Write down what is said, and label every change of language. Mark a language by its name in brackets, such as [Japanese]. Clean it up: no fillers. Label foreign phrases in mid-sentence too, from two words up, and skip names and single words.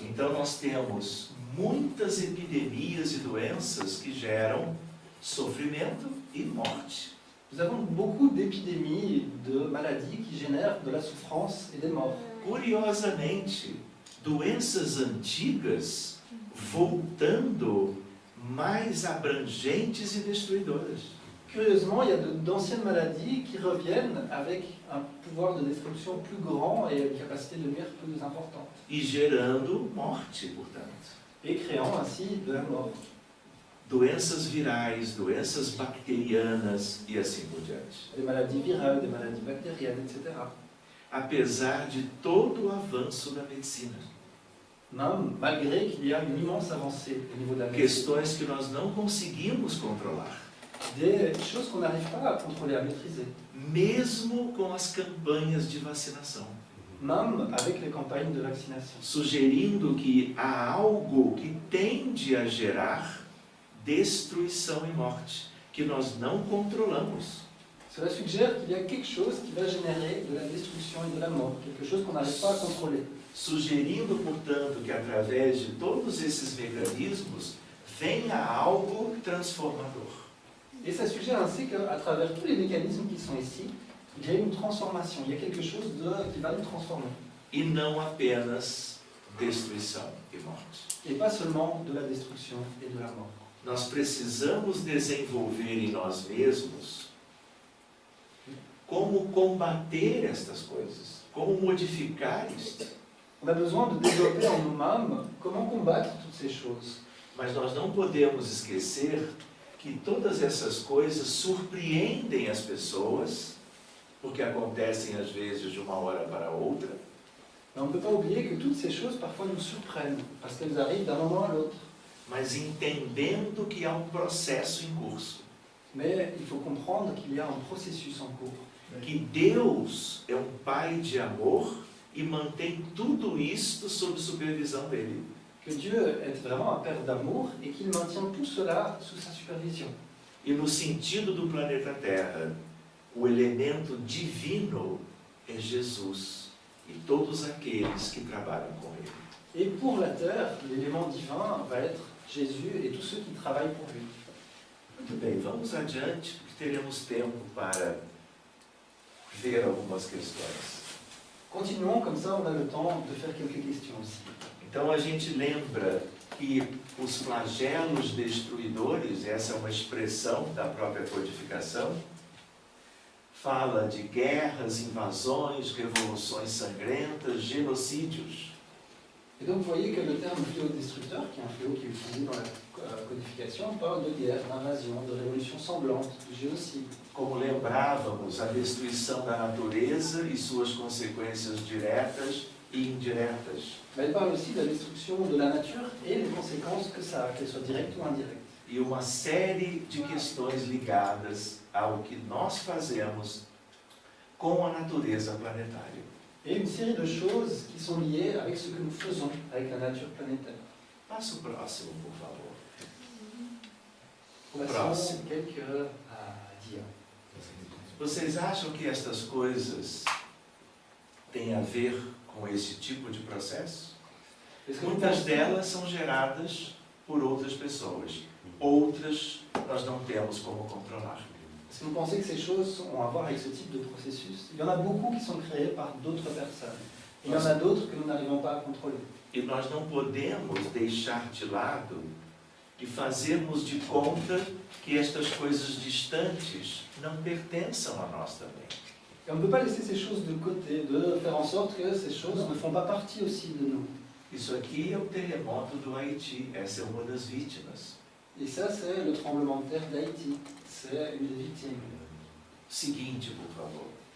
[Portuguese] Então nós temos muitas epidemias e doenças que geram sofrimento e morte. [French] Nous avons beaucoup d'épidémies, de maladies qui génèrent de la souffrance et des morts. [Portuguese] Curiosamente, doenças antigas voltando mais abrangentes e destruidoras. [French] Curieusement, il y a d'anciennes maladies qui reviennent avec un pouvoir de destruction plus grand et une capacité de nuire plus importante. [Portuguese] E gerando morte, portanto. [French] Et créant ainsi de la mort. [Portuguese] Doenças virais, doenças bacterianas e assim por diante. [French] Des maladies virales, des maladies bactériennes, etc. [Portuguese] Apesar de todo o avanço da medicina. [French] Même malgré qu'il y a une immense avancée au niveau de la médecine. [Portuguese] Questões que nós não conseguimos controlar. [French] Des choses qu'on n'arrive pas à contrôler, à maîtriser. [Portuguese] Mesmo com as campanhas de vacinação. [French] Même avec les campagnes de vaccination. [Portuguese] Sugerindo que há algo que tende a gerar destruição e morte, que nós não controlamos. [French] Cela suggère qu'il y a quelque chose qui va générer de la destruction et de la mort, quelque chose qu'on n'arrive pas à contrôler. [Portuguese] Sugerindo, portanto, que através de todos esses mecanismos venha algo transformador. [French] Et ça suggère ainsi qu'à travers tous les mécanismes qui sont ici, il y a une transformation, il y a quelque chose qui va nous transformer. [Portuguese] E não apenas destruição e morte. [French] Et pas seulement de la destruction et de la mort. [Portuguese] Nós precisamos desenvolver em nós mesmos como combater estas coisas, como modificar isto. [French] On a besoin de développer en nous-mêmes comment combattre toutes ces choses. [Portuguese] Mas nós não podemos esquecer que todas essas coisas surpreendem as pessoas, porque acontecem às vezes de uma hora para outra. [French] Mais on ne peut pas oublier que toutes ces choses parfois nous surprennent, parce qu'elles arrivent d'un moment à l'autre. [Portuguese] Mas entendendo que há processo em curso. [French] Mais il faut comprendre qu'il y a un processus en cours. [Portuguese] Que Deus é Pai de amor e mantém tudo isto sob supervisão dele. [French] Que Dieu est vraiment un Père d'amour et qu'il maintient tout cela sous sa supervision. [Portuguese] E no sentido do planeta Terra, o elemento divino é Jesus e todos aqueles que trabalham com ele. [French] Et pour la Terre, l'élément divin va être Jésus et tous ceux qui travaillent pour lui. [Portuguese] Muito bem, vamos adiante, porque teremos tempo para ver algumas questões. [French] Continuons, comme ça on a le temps de faire quelques questions aussi. [Portuguese] Então a gente lembra que os flagelos destruidores, essa é uma expressão da própria codificação, fala de guerras, invasões, revoluções sangrentas, genocídios. [French] Et donc vous voyez que le terme fléau destructeur, qui est un fléau qui est utilisé dans la codification, parle de guerre, d'invasion, de révolution sanglante, de génocide. [Portuguese] Como lembrávamos, a destruição da natureza e suas consequências diretas e indiretas. [French] Mais elle parle aussi de la destruction de la nature et les conséquences que ça a, qu'elles soient directes ou indirectes. [Portuguese] E uma série de questões ligadas ao que nós fazemos com a natureza planetária. [French] Et une série de choses qui sont liées avec ce que nous faisons avec la nature planétaire. [Portuguese] Passa o próximo, por favor. [French] Passons quelques à dire. [Portuguese] Vocês acham que estas coisas têm a ver com esse tipo de processo? [French] Est-ce que vous [Portuguese] Muitas [French] pensez- [Portuguese] delas são geradas por outras pessoas. Outras nós não temos como controlar. [French] Est-ce que vous pensez que ces choses ont à voir avec ce type de processus? Il y en a beaucoup qui sont créés par d'autres personnes. Et il y en a d'autres que nous n'arrivons pas à contrôler. [Portuguese] E nós não podemos deixar de lado e fazermos de conta que estas coisas distantes não pertençam a nós também. [French] Et on ne peut pas laisser ces choses de côté, de faire en sorte que ces choses ne font pas partie aussi de nous. [Portuguese] Isso aqui é o terremoto do Haiti, essa é uma das vítimas. [French] Et ça, c'est le tremblement de terre d'Haïti. C'est une des victimes. [Portuguese] Seguinte, por favor.